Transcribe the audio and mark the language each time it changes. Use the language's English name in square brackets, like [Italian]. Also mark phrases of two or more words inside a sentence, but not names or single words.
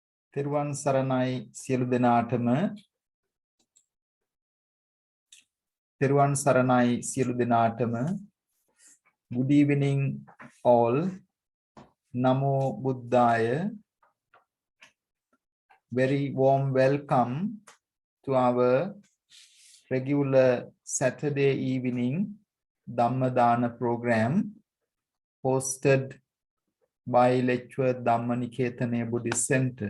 [Sinhala] තෙරුවන් සරණයි සියලු දෙනාටම තෙරුවන් සරණයි සියලු දෙනාටම [English] good evening all [Pali] namo buddhaya [English] very warm welcome to our regular Saturday evening Dhamma Dana program hosted by lecturer Dhamma Niketane Buddhist Center.